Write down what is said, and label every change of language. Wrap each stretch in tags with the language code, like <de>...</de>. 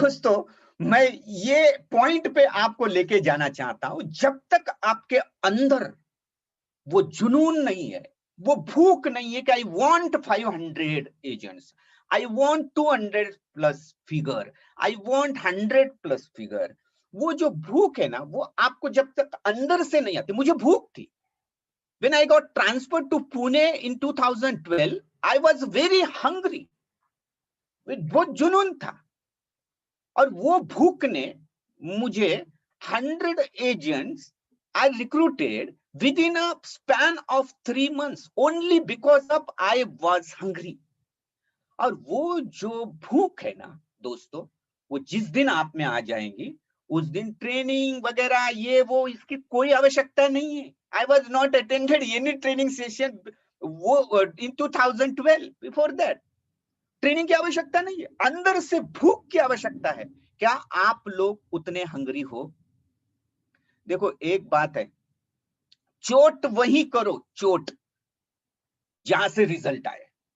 <hi>दोस्तों, मैं ये पॉइंट पे आपको लेके जाना चाहता हूं, जब तक आपके अंदर वो जुनून नहीं है, वो भूख नहीं है कि I want 500 agents, I want 200 plus figure, I want 100 plus figure, वो जो भूख है ना, वो आपको जब तक अंदर से नहीं आती। मुझे भूख थी।</hi> <en>When I got transferred to Pune in 2012, I was very hungry.</en> <hi>वो जुनून था, और वो भूख ने मुझे 100 agents</hi> <en>I recruited within a span of 3 months only because of I was hungry.</en> <hi>और वो जो भूख है ना दोस्तों, वो जिस दिन आप में आ जाएंगी, उस दिन ट्रेनिंग वगैरह ये वो इसकी कोई आवश्यकता नहीं है।</hi> <en>I was not attended any training session वो in 2012. Before that,</en> <hi>ट्रेनिंग की आवश्यकता नहीं है, अंदर से भूख की आवश्यकता है। क्या आप लोग उतने हंगरी हो? देखो, एक बात है, चोट वही करो, चोट जहां से रिजल्ट आए।</hi>